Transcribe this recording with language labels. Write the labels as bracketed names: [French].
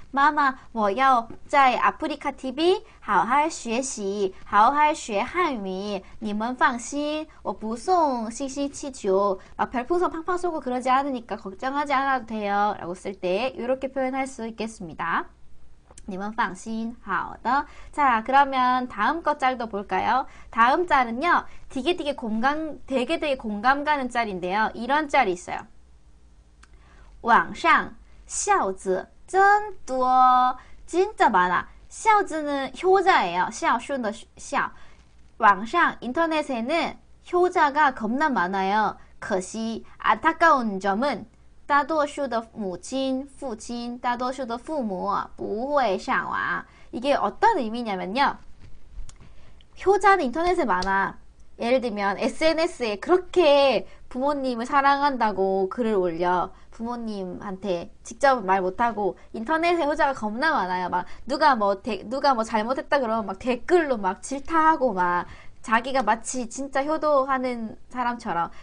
[Korean] 마마 [Chinese] 我要在 [Korean] 아프리카 TV [Chinese] 好好学习好好学汉语你们放心我不送星星气球 [Korean] 막 별풍선 팡팡 쏘고 그러지 않으니까 걱정하지 않아도 돼요 라고 쓸 때 이렇게 표현할 수 있겠습니다. [Chinese] 你们放心好的 [Korean] 자 그러면 다음 거 짤도 볼까요? 다음 짤은요 되게 공감 가는 짤인데요. 이런 짤이 있어요. [Chinese] 网上孝子真多 [Korean] 진짜 많아. 孝子는 효자예요. [Chinese] 孝顺的孝. 网上 [Korean] 인터넷에는 효자가 겁나 많아요. [Chinese] 可惜 [Korean] 안타까운 점은 [Chinese] 大多数的母亲, 父亲, 大多数的父母不会上网. [Korean] 이게 어떤 의미냐면요. 효자는 인터넷에 많아. 예를 들면 SNS에 그렇게 부모님을 사랑한다고 글을 올려. 부모님한테 직접 말 못하고 인터넷에 효자가 겁나 많아요. 막 누가 뭐 잘못했다 그러면 막 댓글로 막 질타하고 막 자기가 마치 진짜 효도하는 사람처럼.